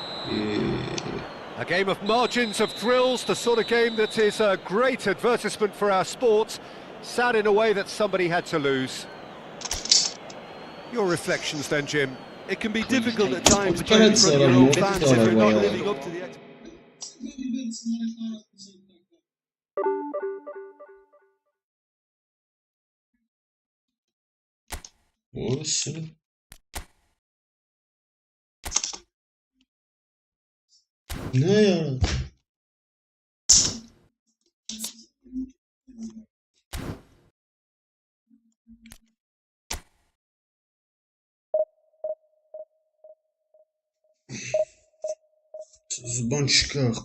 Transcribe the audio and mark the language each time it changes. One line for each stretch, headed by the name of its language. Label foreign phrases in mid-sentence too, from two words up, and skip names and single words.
English: A game of margins, of thrills, the sort of game that is a great advertisement for our sport. Sad in a way that somebody had to lose. Your reflections then, Jim. It can be difficult at times
Turkish: Evet,
English: playing in front of your own
Turkish: sonra
English: fans if you're not living up to the
Turkish: Orası. Ne ya? Dzbanчика.